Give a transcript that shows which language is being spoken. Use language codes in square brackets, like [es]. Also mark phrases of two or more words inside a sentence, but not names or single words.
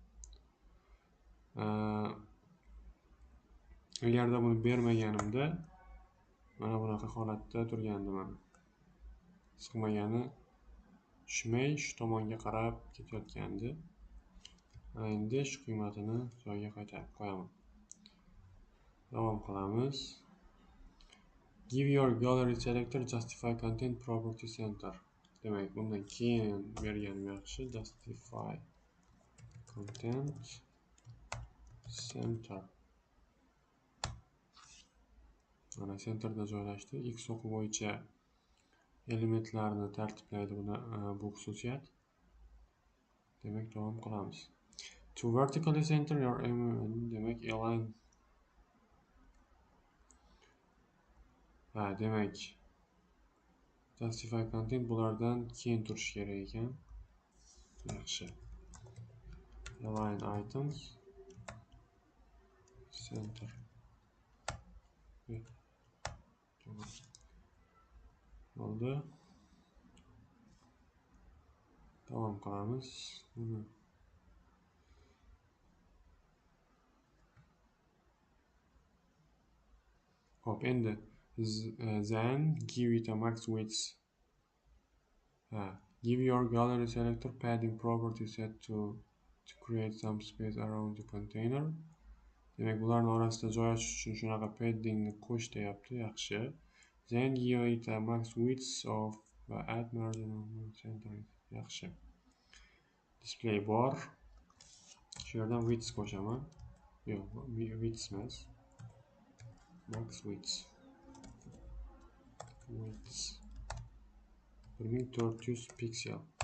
[uz] Agarda buni bermaganimda mana bunaqa holatda turgandi mana. Sig'magani tushmay shu tomonga qarab ketayotgandi. Endi shu qiymatini joyiga qaytarib qo'yaman. Davom qilamiz. [en] Give your gallery selector justify content property center. [uz] Demak, bundan keyin berganim yaxshi. [en] Justify content center. [uz] Mana centerda joylashdi. X o'qi bo'yicha elementlarni tartiblaydi bu xususiyat. Demak, davom qilamiz. [en] To vertically center your element, [uz] demak align. Demak, [en] justify content [uz] bulardan keyin turishi kerak ekan. [en] Yaxshi. Align items center. [uz] Bo'ldi. Davom qilamiz. Hop, endi [en] then give it a max width. Give your gallery selector padding property set to create some space around the container. [uz] Demak, bularning orasida joy ochish uchun shunaqa paddingni qo'sh deyapti. Yaxshi. [en] Then give it a max width of add margin on center. Yaxshi. Display bar. [uz] Shu yerdan width qo'shaman. Yo'q, width emas. [en] Max width. [uz] 1400 piksel.